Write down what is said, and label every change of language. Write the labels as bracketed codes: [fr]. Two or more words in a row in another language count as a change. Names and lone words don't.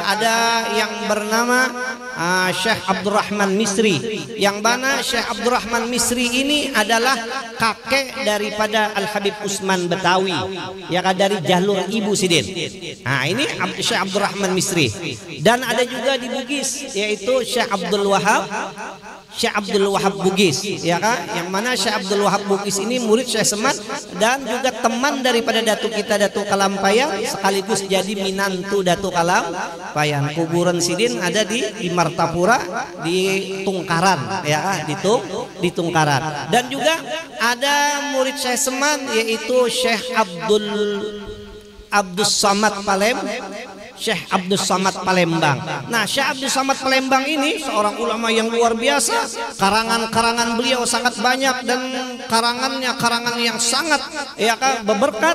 [id] Ada yang bernama Syekh Abdurrahman Misri, yang mana Syekh Abdurrahman Misri ini adalah kakek daripada Al Habib Usman Betawi, ya kan, dari jalur Ibu Sidin. Nah, ini Syekh Abdurrahman Misri. Dan ada juga di Bugis, yaitu Syekh Abdul Wahab Bugis, ya kan, yang mana Syekh Abdul Wahab Bugis ini murid Syekh Semman dan juga teman daripada datu kita Datu Kalampayat, sekaligus jadi minantu Datu Kalampayat. Kuburan Sidin ada di Martapura, di Tungkaran, ya kan, di Tungkaran. Dan juga ada murid Syekh Semman, yaitu Syekh Abdus Samad Syekh Abdus Samad Palembang. Nah, Syekh Abdus Samad Palembang ini seorang ulama yang luar biasa. Karangan-karangan beliau sangat banyak, dan karangannya karangan yang sangat, ya kan, berberkat.